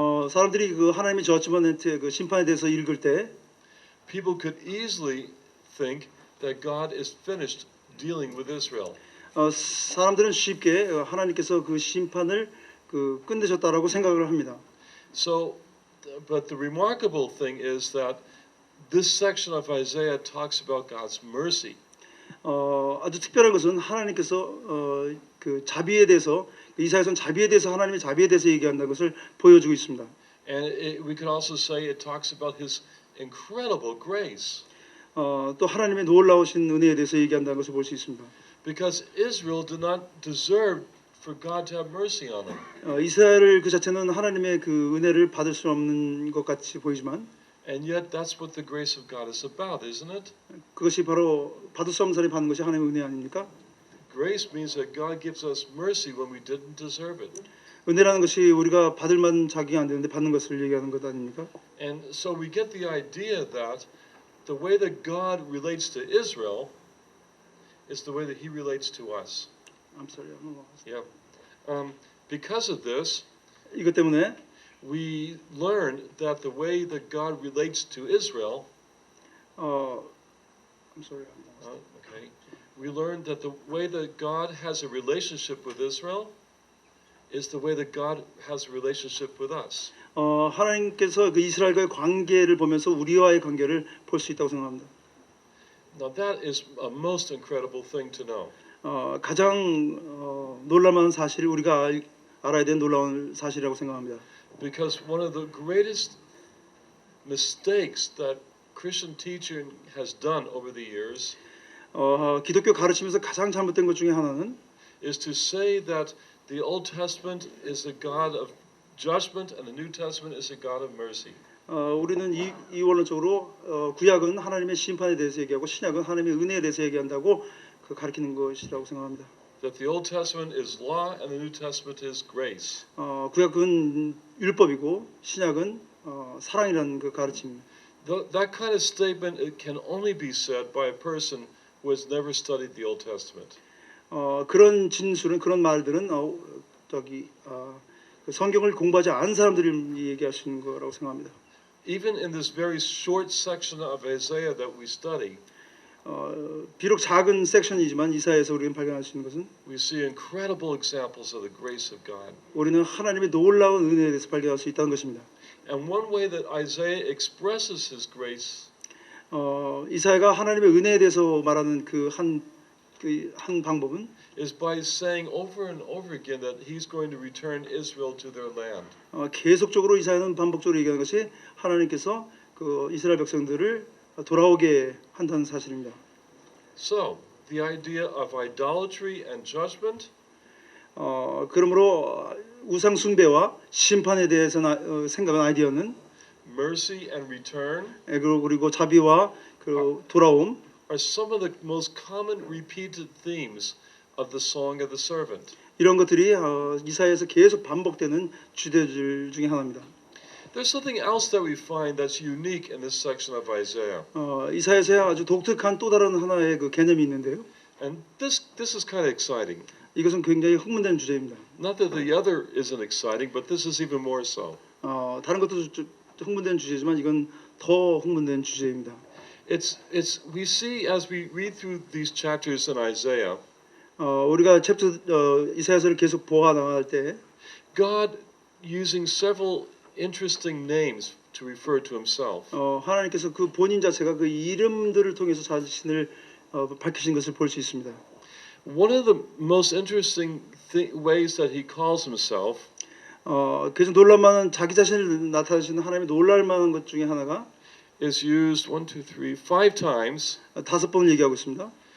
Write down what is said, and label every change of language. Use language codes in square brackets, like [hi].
[ko] 사람들이 그 하나님의 저지먼트의 그 심판에 대해서 읽을 때 [en] people could easily think that God is finished dealing with Israel. [ko] 사람들은 쉽게 하나님께서 그 심판을 그 끝내셨다라고 생각을 합니다. [en] So, but the remarkable thing is that this section of Isaiah talks about God's mercy. [ko] 아주 특별한 것은 하나님께서 그 자비에 대해서 이사야서는 자비에 대해서 하나님의 자비에 대해서 얘기한다는 것을 보여주고 있습니다. [en] And we could also say it talks about His incredible grace. [ko] 또 하나님의 놀라우신 은혜에 대해서 얘기한다는 것을 볼 수 있습니다. [en] Because Israel did not deserve for God to have mercy on them. [ko] 이스라엘 그 자체는 하나님의 그 은혜를 받을 수 없는 것 같이 보이지만 [en] And yet that's what the grace of God is about, isn't it? [ko] 그것이 바로 받을 수 없는 사람이 받는 것이 하나님의 은혜 아닙니까? [en] Grace means that God gives us mercy when we didn't deserve it. [ko] 은혜라는 것이 우리가 받을 만한 자격이 안 되는데 받는 것을 얘기하는 것 아닙니까? [en] And so we get the idea that the way that God relates to Israel is the way that He relates to us. I'm sorry. Yeah. Because of this, [ko] 이것 때문에 [en] we learn that the way that God relates to Israel, I'm sorry. okay, we learn that the way that God has a relationship with Israel is the way that God has a relationship with us. [ko] 하나님께서 그 이스라엘과의 관계를 보면서 우리와의 관계를 볼 수 있다고 생각합니다. [en] Now that is a most incredible thing to know. [ko] 가장 놀랄만한 사실이 우리가 알아야 되는 놀라운 사실이라고 생각합니다. [en] Because one of the greatest mistakes that Christian teaching has done over the years [ko] 기독교 가르치면서 가장 잘못된 것 중에 하나는 [en] is to say that the Old Testament is a God of judgment and the New Testament is a God of mercy. [ko] 우리는 이원론적으로 구약은 하나님의 심판에 대해서 얘기하고 신약은 하나님의 은혜에 대해서 얘기한다고 그 가르치는 것이라고 생각합니다. [en] That the Old Testament is law and the New Testament is grace. [ko] 구약은 율법이고 신약은 사랑이라는 그 가르침입니다. [en] That kind of statement it can only be said by a person who has never studied the Old Testament. [ko] 그런 진술은 그런 말들은 그 성경을 공부하지 않은 사람들이 얘기할 수 있는 거라고 생각합니다. [en] Even in this very short section of Isaiah that we study, [ko] 비록 작은 섹션이지만 이사야에서 우리가 발견할 수 있는 것은 [en] we see incredible examples of the grace of God. [ko] 우리는 하나님의 놀라운 은혜에 대해서 발견할 수 있다는 것입니다. [en] And one way that Isaiah expresses his grace [ko] 이사야가 하나님의 은혜에 대해서 말하는 그 한 방법은 [en] is by saying over and over again that he's going to return Israel to their land. [ko] 계속적으로 이사야는 반복적으로 얘기하는 것이 하나님께서 그 이스라엘 백성들을 돌아오게 한다는 사실입니다. [en] So, the idea of idolatry and judgment [ko] 그러므로 우상 숭배와 심판에 대해서 생각한 아이디어는 [en] mercy and return [ko] 그리고 자비와 그 돌아옴 [en] are some of the most common repeated themes of the Song of the Servant. [ko] 이런 것들이 이사야에서 계속 반복되는 주제들 중에 하나입니다. [en] There's something else that we find that's unique in this section of Isaiah. [ko] 이사야서에 아주 독특한 또 다른 하나의 그 개념이 있는데요. [en] And this is kind of exciting. [ko] 이것은 굉장히 흥분되는 주제입니다. [en] Not that the other isn't exciting, but this is even more so. [ko] 다른 것도 좀 흥분되는 주제지만 이건 더 흥분되는 주제입니다. [en] We see as we read through these chapters in Isaiah, [ko] 우리가 이사야서를 계속 보아 나갈 때 [en] God using several interesting names to refer to himself. [ko] 하나님께서 그 본인 자체가 그 이름들을 통해서 자신을 밝히신 것을 볼 수 있습니다. [en] One of the most interesting ways that he calls himself [ko] 그래서 놀랄만한 자기 자신을 나타내시는 하나님의 놀랄만한 것 중에 하나가 [en] is used 5 times. [ko] 5번을 얘기하고 있습니다.